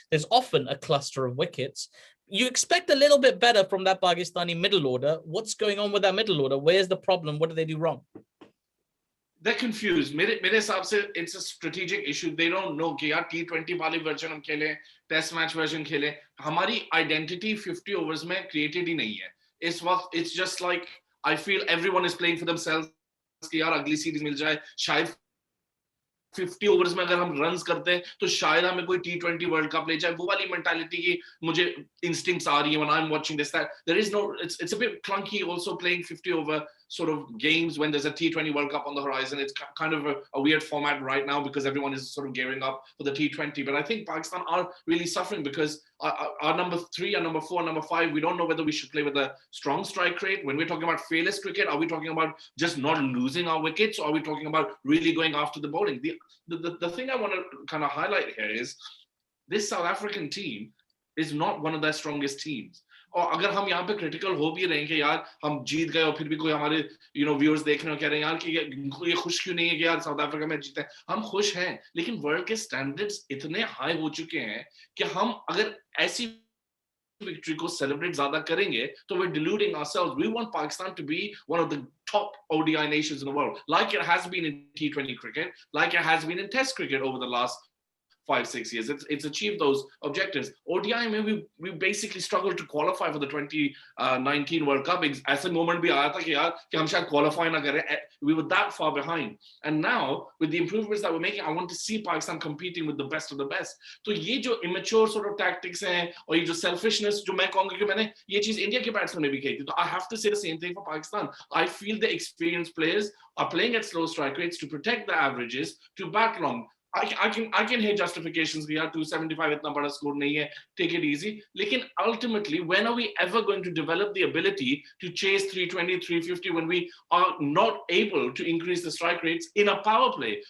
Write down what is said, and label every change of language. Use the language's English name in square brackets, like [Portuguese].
[English] There's often a cluster of wickets. You expect a little bit better from that Pakistani middle order. What's going on with that middle order? Where's the problem? What do they do wrong? They're confused. [Hindi] Mere hisab se, [English] it's a strategic issue. They don't know [Hindi] कि यार T20 वाली version हम खेलें, Test match version खेलें. हमारी identity 50 overs में created ही नहीं है. इस वक्त [English] it's just like I feel everyone is playing for themselves. [Hindi] कि यार अगली सीरीज मिल जाए, शायद 50 ओवर्स में अगर हम रन्स करते हैं तो शायद हमें कोई T20 वर्ल्ड कप ले जाए. वो वाली मेंटालिटी की मुझे इंस्टिंक्ट्स आ रही है [English] when I'm watching this, that there is no, it's a bit clunky also playing 50 over sort of games when there's a T20 World Cup on the horizon. It's kind of a weird format right now because everyone is sort of gearing up for the T20. But I think Pakistan are really suffering because our number 3, our number 4, our number 5, we don't know whether we should play with a strong strike rate. When we're talking about fearless cricket, are we talking about just not losing our wickets, or are we talking about really going after the bowling? The thing I want to kind of highlight here is this South African team is not one of their strongest teams. [Hindi] और अगर हम यहाँ पे critical हो भी रहे हैं कि यार हम जीत गए और फिर भी कोई हमारे व्यूअर्स देख रहे हो कह रहे हैं यार कि ये खुश क्यों नहीं है कि यार साउथ अफ्रीका में जीते. हम खुश हैं, लेकिन वर्ल्ड के स्टैंडर्ड्स इतने हाई हो चुके हैं कि हम अगर ऐसी विक्ट्री को सेलिब्रेट ज्यादा करेंगे तो [English] we're deluding ourselves. We want Pakistan to be one of the top ODI nations in the world, like it has been in T20 cricket, like it has been in Test cricket over the last 5-6 years. It's achieved those objectives. ODI में we basically struggled to qualify for the 2019 World Cup. [Hindi] ऐसे moment भी आया था कि यार कि हम शायद qualify ना करें. [English] We were that far behind. And now with the improvements that we're making, I want to see Pakistan competing with the best of the best. [Hindi] तो ये जो immature sort of tactics हैं और ये जो selfishness जो मैं कहूँगा कि मैंने ये चीज इंडिया के बैट्समैन ने भी कही थी. [English] तो I have to say the same thing for Pakistan. I feel the experienced players are playing at slow strike rates to protect the averages, to bat long. I can hear justifications [Hindi] कि यार 275 इतना बड़ा score नहीं है, [English] take it easy. लेकिन ultimately, when are we ever going to develop the ability to chase 320, 350 when we are not able to increase the strike rates in a power play?